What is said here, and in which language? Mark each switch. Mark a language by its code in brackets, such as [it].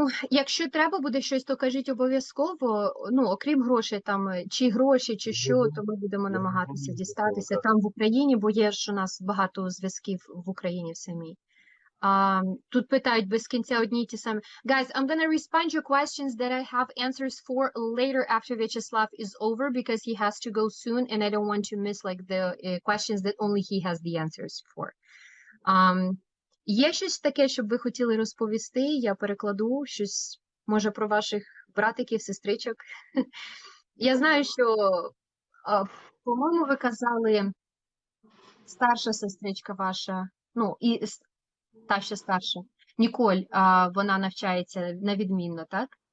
[uk] Якщо треба буде щось, то кажіть обов'язково. Окрім грошей, там, чи гроші, чи що, то ми будемо намагатися дістатися там в Україні, бо є ж у нас багато зв'язків в Україні в самій. Тут питають без кінця одні й ті самі. [en] Guys, I'm gonna respond your questions that I have answers for later after Vyacheslav is over because he has to go soon and I don't want to miss the questions that only he has the answers for. [uk] Є щось таке, щоб ви хотіли розповісти? Я перекладу щось, може, про ваших братиків, сестричок. Я знаю, що, по-моєму, ви казали, старша сестричка ваша, і та ще старша, Ніколь, вона навчається на відмінно, так?